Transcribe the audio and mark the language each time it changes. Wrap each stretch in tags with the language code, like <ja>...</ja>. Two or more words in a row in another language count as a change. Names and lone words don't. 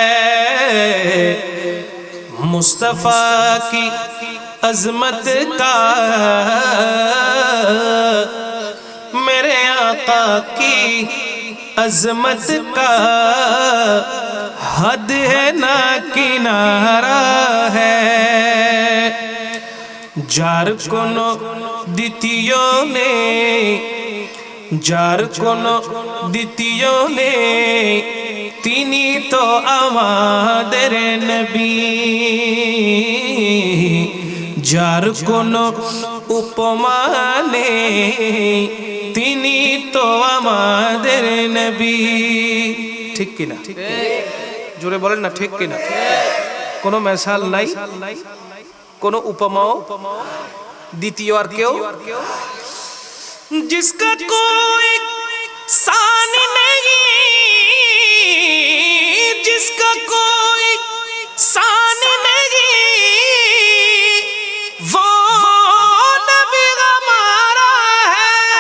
<ur>مصطفیٰ کی عظمت کا، میرے آقا کی عظمت کا حد ہے نہ کنارہ ہے۔</ur> <bn>جار কোনো দ্বিতীয় নেই، যার কোনো দ্বিতীয় নেই, তিনি তো আমাদের নবী। যার কোনো উপমা নেই, তিনি তো আমাদের নবী। ঠিক কিনা? জোরে বলেন না, ঠিক কিনা? কোনো মিসাল নাই, কোনো উপমাও দ্বিতীয় আর কেউ।</bn> <ur>جس کا کوئی ثانی نہیں، جس کا کوئی ثانی نہیں وہ نبی ہمارا ہے۔</ur>